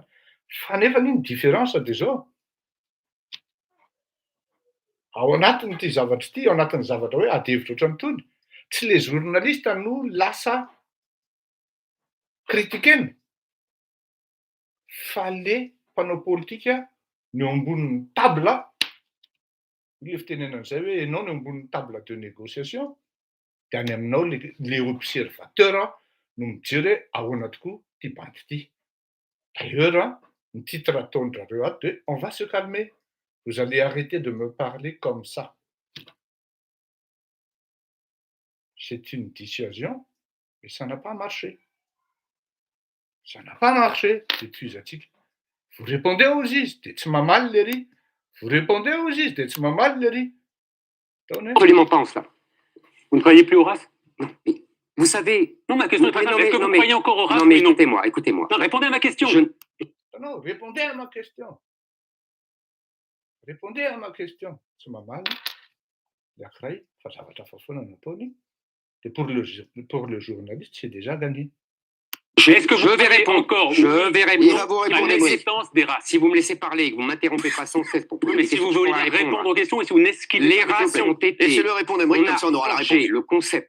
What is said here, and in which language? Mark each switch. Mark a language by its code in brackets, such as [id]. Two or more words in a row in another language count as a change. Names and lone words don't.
[mg] Fa nefa iny différence dia zao, ao anatin'ity zavatra ity, ao anatin'ny zavatra hoe ady hevitra ohatran'itony, tsy le journaliste no lasa critiquena, fa le mpanao politika ny eo ambonin'ny table, le fitenenan'izay hoe ianao ny eo ambonin'ny [fr] table de négociation, [mg] dia any aminao le observateur no mijery hoe ahoana tokoa ty bandy ity. [fr] D'ailleurs, ny titre [mg] ataon'zareo ato [fr] de on va se calmer, vous allez arrêter de me parler comme ça. C'est une dissuasion, mais ça n'a pas marché. Ça n'a pas marché. Et puis, vous répondez au juge, [mg] dia tsy mamaly le ry. [fr] Vous répondez au juge, [mg] dia tsy mamaly le ry. [fr] Absolument pas en cela. Vous ne croyez plus au RAS? Non, mais vous savez. Non, ma question est très simple. Est-ce que vous croyez encore au RAS? Non, mais ou non écoutez-moi, écoutez-moi. Non, répondez à ma question. Non, répondez à ma question. Répondez à ma question. [mg] Tsy mamaly, anankiray, fa zavatra hafa foana nataony. [fr] Et pour le journaliste, c'est déjà gagné. Est-ce que vous vais répondre encore? Je vais Il va répondre. vous à répondre. l'existence des RAS? Si vous me laissez parler et que vous ne m'interrompez pas sans cesse pour poser Mais des si vous questions, voulez je pourrai répondre aux questions et si vous n'esquivez Les pas races ont été. Laissez-le répondre, Emery, On comme a ça on aura la forgé réponse. le concept